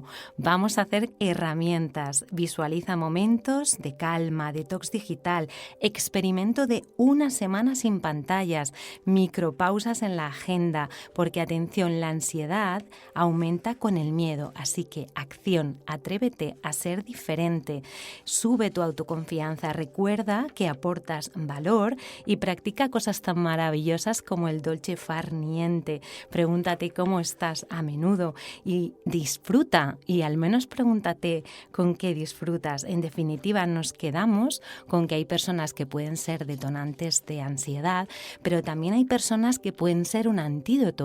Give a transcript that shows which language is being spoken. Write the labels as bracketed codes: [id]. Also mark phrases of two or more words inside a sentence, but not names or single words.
[es] Vamos a hacer herramientas. Visualiza momentos de calma, detox digital, experimento de una semana sin pantallas, micropausas en la agenda, porque atención, la ansiedad aumenta con el miedo, así que acción, atrévete a ser diferente, sube tu autoconfianza, recuerda que aportas valor y practica cosas tan maravillosas como el [it] dolce far niente. [es] Pregúntate cómo estás a menudo y disfruta, y al menos pregúntate con qué disfrutas. En definitiva, nos quedamos con que hay personas que pueden ser detonantes de ansiedad, pero también hay personas que pueden ser un antídoto.